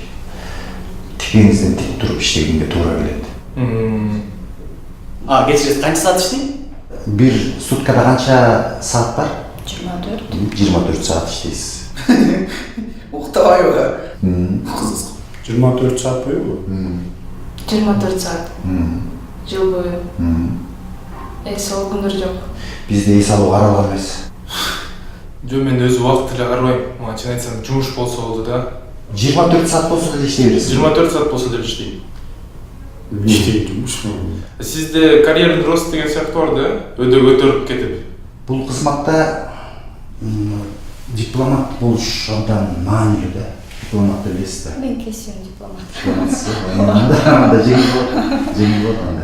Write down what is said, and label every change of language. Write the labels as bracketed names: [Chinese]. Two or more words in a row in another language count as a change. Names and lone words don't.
[Kyrgyz] Тикеңизден тик туруп иштегенге туура келет. Кечиресиз, канча саат иштейт? Бир суткада канча саат бар? 24. 24 саат иштейсиз. Уктабайбы? Кызык. [Turkish] 24 saat boyu mu? 24 saat. [Kyrgyz] Жыл бою. Эс ал күндөр жок. Бизде эс алуу каралган эмес. Жо, мен өзү убакыт эле карабайм. Мага чын айтсам, жумуш болсо болду да. 24 саат болсо деле иштей бересиз. 24 саат болсо деле иштейм. [Turkish] İşte gitmiş mi? [Kyrgyz] Сизде [Russian] карьерный рост [Kyrgyz] деген сыяктуу бар да, өдө көтөрүп кетип. Бул кызматта дипломат болуш абдан маанилүү да. Дипломатты билесиз да. Мен кесибим дипломат. Анда жеңил болот анда.